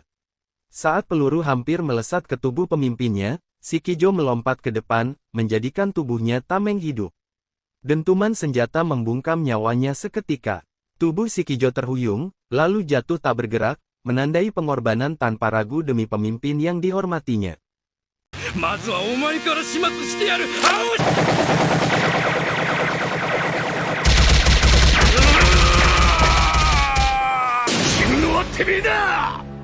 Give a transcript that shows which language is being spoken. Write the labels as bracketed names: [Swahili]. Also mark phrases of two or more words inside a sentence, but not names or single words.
[Indonesian] Saat peluru hampir melesat ke tubuh pemimpinnya, Shikijo melompat ke depan, menjadikan tubuhnya tameng hidup. Dentuman senjata membungkam nyawanya seketika. Tubuh Shikijo terhuyung, lalu jatuh tak bergerak, menandai pengorbanan tanpa ragu demi pemimpin yang dihormatinya. [Japanese] まずはお前から始末してやる。死ぬのはてめえだ。